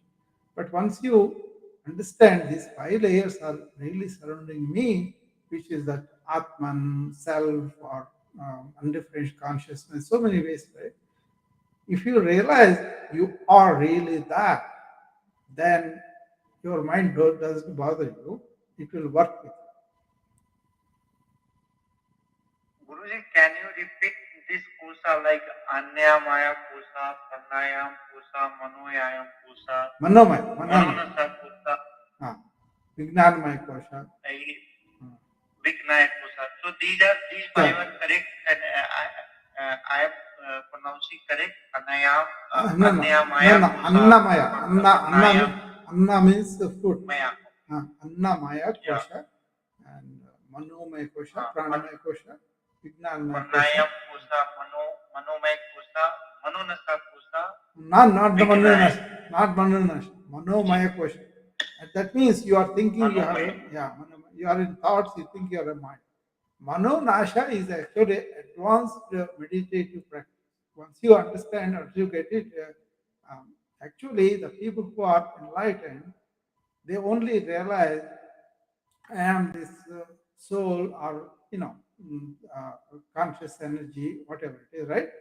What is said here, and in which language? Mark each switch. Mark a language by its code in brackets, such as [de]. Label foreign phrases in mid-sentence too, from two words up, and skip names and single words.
[en] But once you understand these five layers are really surrounding me, which is that Atman, self, or undifferentiated consciousness, so many ways, right? If you realize you are really that, then your mind doesn't bother you, it will work with Guruji, can you repeat this kosa like [sa] Anyamaya kosa, Pranayam kosa, Manoyayam kosa, [en] you. Manomaya, [sa] Manonasa kosa, Vijnanamaya kosha. Viknaya kosa. [en] So these five are correct, and I am pronouncing correct. Anayam, No, no, Anyamaya no, no. kosa, Annamaya. Pranayam, Anna means the food. Maya. Annamaya Yeah. [sa] kosha and Manomaya kosha, Ah, Pranamaya kosha, Vijnanamaya kosha. Pranayam kosa, Manomaya kosa, Manonasa kosa. [en] Not the Viknaya. Manunash, not Manunash, [sa] Manomaya kosha. [en] And that means you are thinking you have, Manomaya. you are in thoughts, you think you are a mind. [sa] Mano Nasha [en] is actually advanced meditative practice. Once you understand or you get it, actually the people who are enlightened, they only realize I am this soul or conscious energy, whatever it is, right?